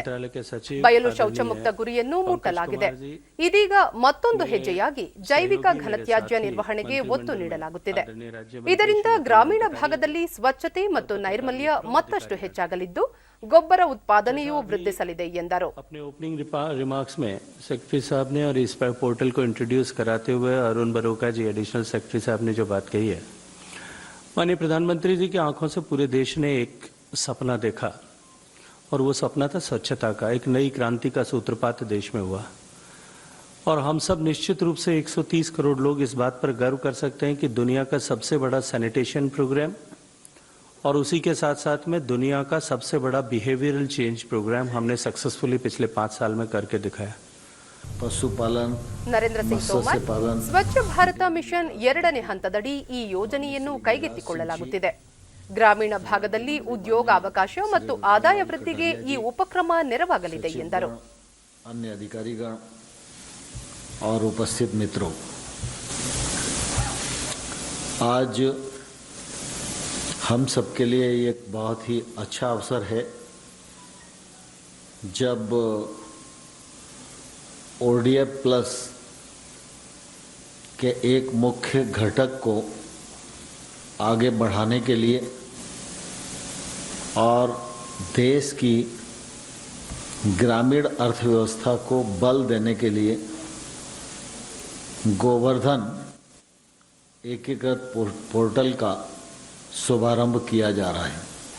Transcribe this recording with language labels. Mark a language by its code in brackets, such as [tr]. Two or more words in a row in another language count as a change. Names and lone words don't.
[kn] ಬಯಲು ಶೌಚ ಮುಕ್ತ ಗುರಿಯನ್ನು ಮುಟ್ಟಲಾಗಿದೆ. ಇದೀಗ ಮತ್ತೊಂದು ಹೆಜ್ಜೆಯಾಗಿ ಜೈವಿಕ ಘನತ್ಯಾಜ್ಯ ನಿರ್ವಹಣೆಗೆ ಒತ್ತು ನೀಡಲಾಗುತ್ತಿದೆ. ಇದರಿಂದ ಗ್ರಾಮೀಣ ಭಾಗದಲ್ಲಿ ಸ್ವಚ್ಛತೆ ಮತ್ತು ನೈರ್ಮಲ್ಯ ಮತ್ತಷ್ಟು ಹೆಚ್ಚಾಗಲಿದ್ದು ಗೊಬ್ಬರ ಉತ್ಪಾದನೆಯೂ ವೃದ್ಧಿಸಲಿದೆ ಎಂದರು. [hi] अपने [en] opening remarks [hi] में सेक्रेटरी साहब ने और इस पोर्टल को इंट्रोड्यूस कराते हुए अरुण बरोका जी [en] additional secretary [hi] साहब ने जो बात कही है, माननीय प्रधानमंत्री जी की आंखों से पूरे देश ने एक सपना देखा और वो सपना था स्वच्छता का. एक नई क्रांति का सूत्रपात देश में हुआ और हम सब निश्चित रूप से 130 करोड़ लोग इस बात पर गर्व कर सकते हैं कि दुनिया का सबसे बड़ा [en] sanitation program [hi] और उसी के साथ साथ में दुनिया का सबसे बड़ा [en] behavioral change program [hi] हमने सक्सेसफुली पिछले 5 साल में करके दिखाया. [kn] ಪಶುಪಾಲನ್, ನರೇಂದ್ರ ಸಿಂಗ್ ತೋಮರ್, ಸ್ವಚ್ಛ ಭಾರತ ಮಿಷನ್ 2ನೇ ಹಂತದಡಿ ಈ ಯೋಜನೆಯನ್ನು ಕೈಗೆತ್ತಿಕೊಳ್ಳಲಾಗುತ್ತಿದೆ. ಗ್ರಾಮೀಣ ಭಾಗದಲ್ಲಿ ಉದ್ಯೋಗಾವಕಾಶ ಮತ್ತು ಆದಾಯ ವೃದ್ಧಿಗೆ ಈ ಉಪಕ್ರಮ ನೆರವಾಗಲಿದೆ ಎಂದರು. [hi] अन्य अधिकारीगण और उपस्थित मित्रों, आज हम सबके लिए एक बहुत ही अच्छा अवसर है जब ODF प्लस के एक मुख्य घटक को आगे बढ़ाने के लिए और देश की ग्रामीण अर्थव्यवस्था को बल देने के लिए गोवर्धन एकीकृत पोर्टल का शुभारंभ किया जा रहा है.